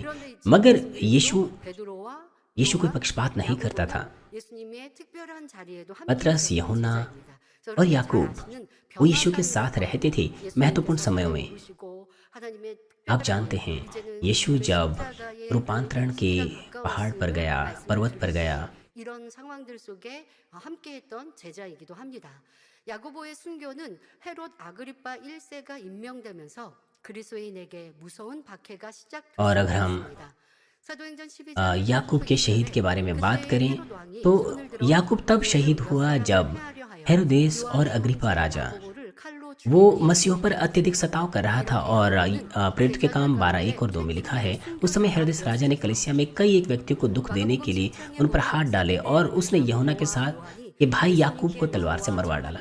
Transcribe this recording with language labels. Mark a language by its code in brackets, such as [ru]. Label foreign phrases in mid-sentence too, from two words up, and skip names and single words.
[hi] मगर यीशु कोई पक्षपात नहीं करता था। पतरस, यूहन्ना और याकूब वो यीशु के साथ रहते थे महत्वपूर्ण समयों में। आप जानते हैं, यीशु जब रूपांतरण के पहाड़ पर गया, पर्वत पर गया, [ko] 야고보의 순교는 헤롯 아그리파 1세가 임명되면서 그리스도인에게 무서운 박해가 [hi] और अगर हम याकूब के शहीद के बारे में बात करें तो याकूब तब शहीद हुआ जब हेरोदेस और अग्रिपा राजा वो मसीहों पर अत्यधिक सताव कर रहा था। और प्रेरित के काम 12:1-2 में लिखा है, उस समय हेरोदेस राजा ने कलीसिया में कई एक व्यक्तियों को दुख देने के लिए उन पर हाथ डाले और उसने यूहन्ना के साथ ये भाई याकूब को तलवार से मरवा डाला।